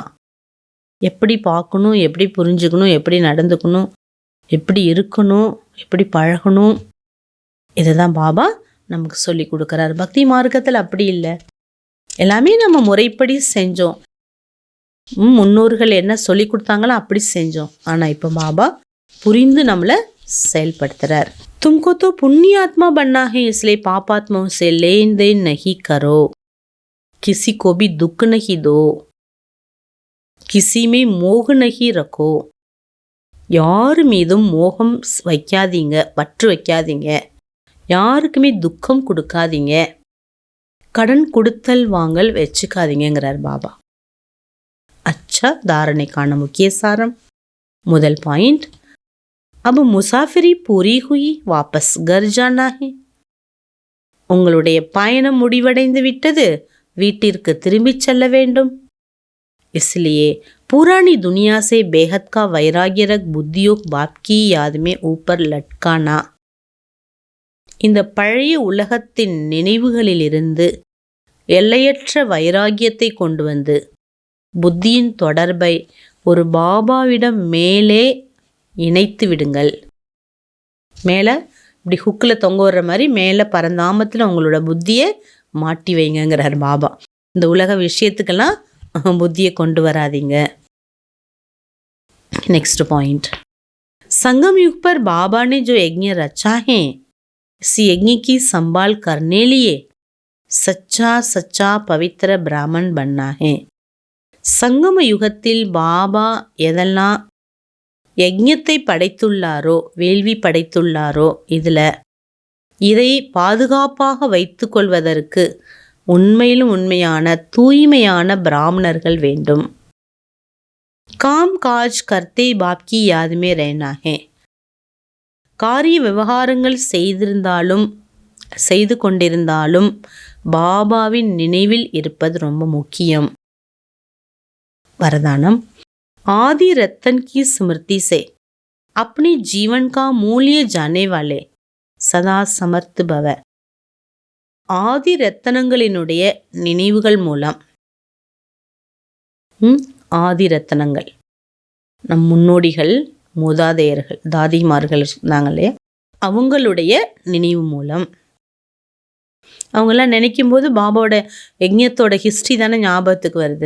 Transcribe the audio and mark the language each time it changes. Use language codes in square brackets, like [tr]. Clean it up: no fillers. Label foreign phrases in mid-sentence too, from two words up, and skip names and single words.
[ta] எப்படி பார்க்கணும், எப்படி புரிஞ்சுக்கணும், எப்படி நடந்துக்கணும், எப்படி இருக்கணும், எப்படி பழகணும், இதை தான் பாபா நமக்கு சொல்லி கொடுக்குறாரு. பக்தி மார்க்கத்தில் அப்படி இல்லை, எல்லாமே நம்ம முறைப்படி செஞ்சோம், முன்னோர்கள் என்ன சொல்லி கொடுத்தாங்களோ அப்படி செஞ்சோம். ஆனால் இப்போ பாபா புரிந்து நம்மளை செயல்படுத்துறார். [hi] तुमको तो पुण्य आत्मा बनना है, इसलिए पापात्माओं से लेन देन नहीं करो, किसी को भी दुख नहीं दो, किसी में मोह नहीं रखो. [ta] யார் மீதும் மோகம் வைக்காதீங்க, பற்று வைக்காதீங்க, யாருக்குமே துக்கம் கொடுக்காதீங்க, கடன் கொடுத்தல் வாங்கல் வச்சுக்காதீங்கிறார் பாபா. அச்சா தாரணைக்கான முக்கிய சாரம். முதல் பாயிண்ட், [hi] अब मुसाफिरी पूरी हुई, वापस घर जाना है. [ta] உங்களுடைய பயணம் முடிவடைந்து விட்டது, வீட்டிற்கு திரும்பிச் செல்ல வேண்டும். [hi] इसलिए पुरानी दुनिया से बेहद का वैराग्य रख बुद्धियों बाप की याद में ऊपर लटकाना. [ta] இந்த பழைய உலகத்தின் நினைவுகளிலிருந்து எல்லையற்ற வைராகியத்தை கொண்டு வந்து புத்தியின் தொடர்பை ஒரு பாபாவிடம் மேலே இணைத்து விடுங்கள். மேலே இப்படி ஹுக்கில் தொங்க விடுற மாதிரி மேலே பரந்தாமத்தில் உங்களோட புத்தியை மாட்டி வைங்கிறார் பாபா. இந்த உலக விஷயத்துக்கெல்லாம் புத்தியை கொண்டு வராதீங்க. [en] next point, [hi] संगम युग पर बाबा ने जो यज्ञ रचा है, इस यज्ञ की संभाल करने लिए सच्चा सच्चा पवित्र ब्राह्मण बनना है. [ta] சங்கம யுகத்தில் பாபா எதெல்லாம் யஜ்ஞத்தை படைத்துள்ளாரோ, வேள்வி படைத்துள்ளாரோ, இதை பாதுகாப்பாக வைத்து கொள்வதற்கு உண்மையிலும் உண்மையான தூய்மையான பிராமணர்கள் வேண்டும். [hi] काम काज करते बाप की याद में रहना है. [ta] காரிய விவகாரங்கள் செய்திருந்தாலும் செய்து கொண்டிருந்தாலும் பாபாவின் நினைவில் இருப்பது ரொம்ப முக்கியம். [hi] वरदानम आदि रतन की स्मृति से अपने जीवन का मूल्य जाने वाले सदा समर्थ भव. [ta] ஆதி ரத்தனங்களினுடைய நினைவுகள் மூலம், ஆதி ரத்தனங்கள் நம் முன்னோடிகள், மூதாதையர்கள், தாதிமார்கள் இருந்தாங்களே, அவங்களுடைய நினைவு மூலம், அவங்கெல்லாம் நினைக்கும் போது பாபாவோட யஜ்ஞத்தோட ஹிஸ்ட்ரி தானே ஞாபகத்துக்கு வருது.